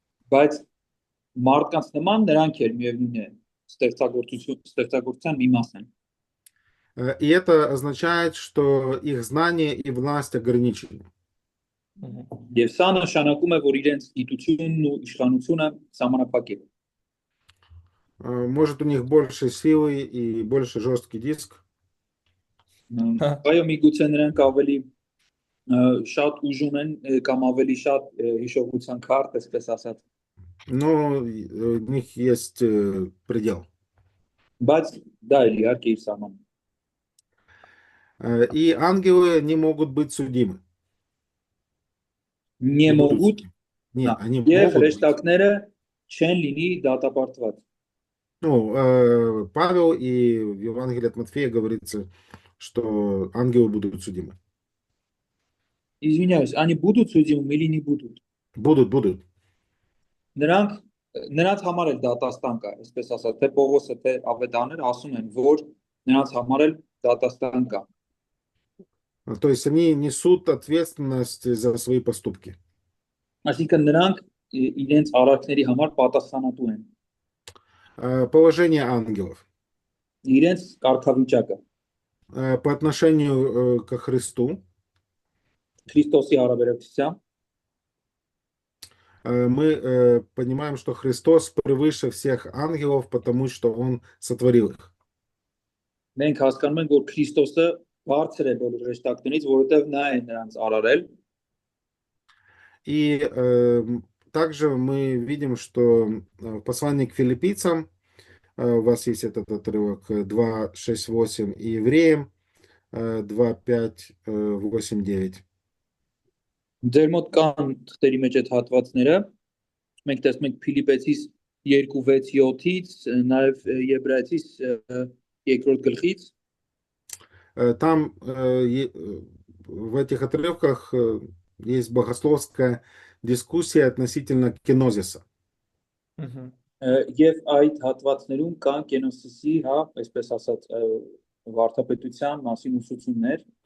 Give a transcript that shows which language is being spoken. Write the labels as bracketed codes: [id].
[hy] բայց մարդկանց նման նրանք էլ միևնույն է ստեղծագործության մի մաս են։ [ru] И это означает, что их знание и власть ограничены. [hy] Եվ սա նշանակում է, որ իրենց գիտությունն ու իշխանությունը սահմանափակ է։ [ru] Может, у них больше силы и больше жесткий диск. [hy] Այո, միգուցե նրանք ավելի շատ ուժում են կամ ավելի շատ հիշողության քարտ, այսպես ասած, [ru] Но у них есть предел. [hy] բայց դա էլ իհարկե իր սահմանը։ [ru] И ангелы не могут быть судимы. Не могут, Нет, они [hy] եւ [ru] могут быть. [hy] հրեշտակները չեն լինի դատապարտված։ [ru] Ну, Павел и в Евангелии от Матфея говорится, что ангелы будут судимы. Извиняюсь, они будут судимы или не будут? Будут. [hy] Նրանց համար էլ դատաստան կա, այսպես ասած, թե Պողոսը, թե Ավետաները ասում են, որ նրանց համար էլ դատաստան կա։ [ru] То есть они несут ответственность за свои поступки. [hy] Այսինքն նրանք իրենց արարքների համար պատասխանատու են։ [ru] Положение ангелов. [hy] Իրենց կարգավիճակը, [ru] По отношению ко Христу [hy] Քրիստոսի հարաբերակցությամբ, [ru] мы понимаем, что Христос превыше всех ангелов, потому что Он сотворил их. [hy] մենք հասկանում ենք, որ Քրիստոսը բարձր է բոլոր հրեշտակներից, որովհետև նա է նրանց արարել։ [ru] И также мы видим, что в послании к филиппийцам, у вас есть этот отрывок 2:6-8, и евреям 2:5-8-9. [hy] Ձեր մոտ կան թղթերի մեջ այդ հատվածները, մենք տեսնում ենք Փիլիպեցիս 2:6-7-ից, նաև Եբրայեցիս 2-րդ գլխից, [ru] Там в этих отрывках есть богословская дискуссия относительно кенозиса. [hy] եւ այդ хатվածներում կան կենոսիսի, այսպես ասած, վարդապետության մասին ուսուցումներ,